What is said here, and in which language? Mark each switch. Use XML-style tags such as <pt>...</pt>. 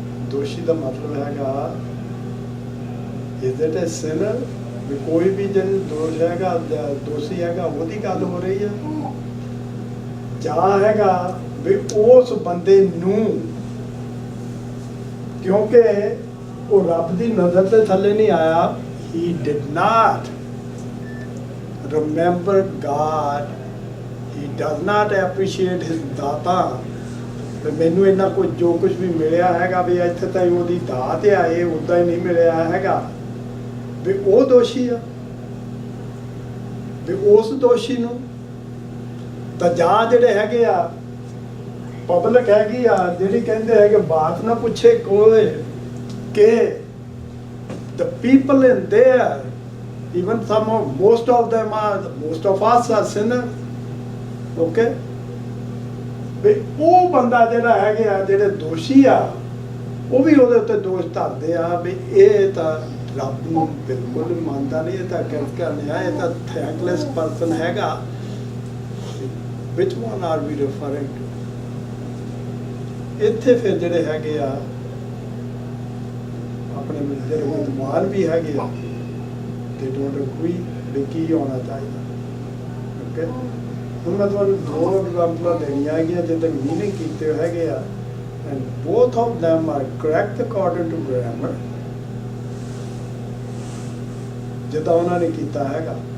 <pa>ਦੋਸ਼ੀ ਦਾ ਮਤਲਬ ਹੈਗਾ</pa> <en>is it a sinner?</en> <pa>ਵੀ ਕੋਈ ਵੀ ਜਿਹਨੂੰ ਦੋਸ਼ ਹੈਗਾ, ਦੋਸ਼ੀ ਹੈਗਾ, ਉਹਦੀ ਗੱਲ ਹੋ ਰਹੀ ਆ, ਜਾਂ ਹੈਗਾ ਵੀ ਉਸ ਬੰਦੇ ਨੂੰ, ਕਿਉਂਕਿ ਉਹ ਰੱਬ ਦੀ ਨਜ਼ਰ ਦੇ ਥੱਲੇ ਨਹੀਂ ਆਇਆ।</pa> <en>he did not remember God, he does not appreciate his ਦਾਤਾ।</en> <pa>ਮੈਨੂੰ ਇੰਨਾ ਕੁਝ ਜੋ ਕੁਝ ਵੀ ਮਿਲਿਆ ਹੈਗਾ ਵੀ ਇੱਥੇ ਤਾਂ ਉਹਦੀ ਦਾਤ ਆ, ਇਹ ਉੱਦਾਂ ਹੀ ਨਹੀਂ ਮਿਲਿਆ ਹੈਗਾ, ਵੀ ਉਹ ਦੋਸ਼ੀ ਆ। ਵੀ ਉਸ ਦੋਸ਼ੀ ਨੂੰ ਤਾਂ ਜਾਂ ਜਿਹੜੇ ਹੈਗੇ ਆ ਪਬਲਿਕ ਹੈਗੀ ਆ ਜਿਹੜੀ ਕਹਿੰਦੇ ਹੈ ਕਿ ਬਾਤ ਨਾ ਪੁੱਛੇ ਕੋਈ ਕਿ</pa> <en>the people in there, even some of, most of us are sinners, okay?</en> <pa>ਵੀ ਉਹ ਬੰਦਾ ਜਿਹੜਾ ਹੈਗੇ ਆ ਜਿਹੜੇ ਦੋਸ਼ੀ ਆ ਉਹ ਵੀ ਉਹਦੇ ਉੱਤੇ ਦੋਸ਼ ਧਰਦੇ ਆ ਵੀ ਇਹ ਤਾਂ ਰੱਬ ਨੂੰ ਬਿਲਕੁਲ ਮੰਨਦਾ ਨਹੀਂ, ਇਹ ਤਾਂ ਕਿਰਕਾ ਨਹੀਂ ਆ, ਇਹ ਤਾਂ ਥੈਂਕਲੈਸ ਪਰਸਨ ਹੈਗਾ।</pa> <en>Which one are we referring to?</en> <pa>ਇੱਥੇ ਫਿਰ ਜਿਹੜੇ ਹੈਗੇ ਆ ਆਪਣੇ ਜਿਹੜੇ ਵਿਦਵਾਨ ਵੀ ਹੈਗੇ ਆ</pa> <en>they don't agree</en> <pa>ਵੀ ਕੀ ਹੋਣਾ ਚਾਹੀਦਾ। ਓਕੇ, ਹੁਣ ਮੈਂ ਤੁਹਾਨੂੰ ਦੋ ਐਗਜ਼ਾਮਪਲਾਂ ਦੇਣੀਆਂ ਹੈਗੀਆਂ ਜਿਹਦੇ ਮੀਨਿੰਗ ਕੀਤੇ ਹੈਗੇ ਆ</pa> <en>and both of them are correct according to grammar,</en> <pa>ਜਿੱਦਾਂ ਉਹਨਾਂ ਨੇ ਕੀਤਾ ਹੈਗਾ।</pa>